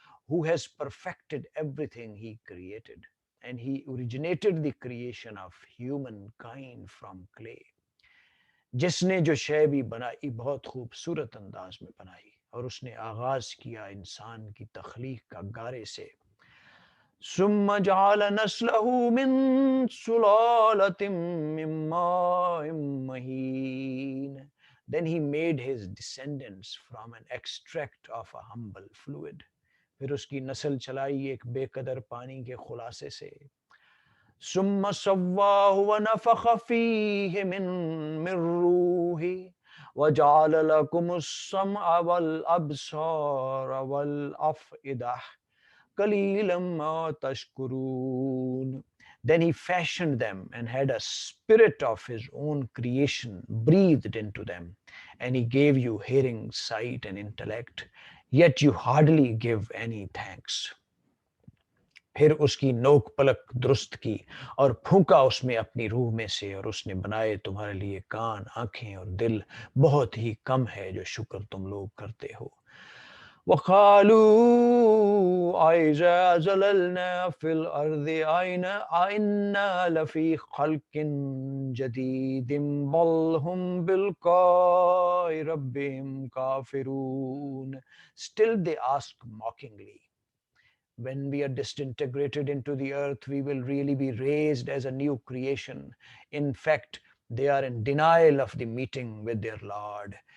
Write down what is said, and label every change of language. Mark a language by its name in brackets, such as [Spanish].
[English] Who has perfected everything he created, and he originated the creation of humankind from clay. [Urdu] جس نے جو شے بھی بنائی بہت خوبصورت انداز میں بنائی، اور اس نے آغاز کیا انسان کی تخلیق کا گارے سے. [Arabic] ثم جعل نسلہ من سلالۃ من ماء مہین. [English] Then he made his descendants from an extract of a humble fluid. [Urdu] پھر اس کی نسل چلائی ایک بے قدر پانی کے خلاصے سے. [Arabic] ثم سواہ ونفخ فیہ من روحہ وجعل لکم السمع والابصار والافئدہ قلیلا ما تشکرون. [English] Then he fashioned them and had a spirit of his own creation breathed into them, and he gave you hearing, sight, and intellect, yet you hardly give any thanks. [Urdu] پھر اس کی نوک پلک درست کی اور پھونکا اس میں اپنی روح میں سے، اور اس نے بنائے تمہارے لیے کان، آنکھیں اور دل، بہت ہی کم ہے جو شکر تم لوگ کرتے ہو۔ [Arabic] وَقَالُوا أَإِذَا زَلَلْنَا فِي الْأَرْضِ أَإِنَّا لَفِي خَلْقٍ جَدِيدٍ بَلْ هُمْ بِلِقَاءِ رَبِّهِمْ كَافِرُونَ. [English] Still they ask mockingly, when we are disintegrated into the earth, we will really be raised as a new creation. In fact, they are in denial of the meeting with their Lord.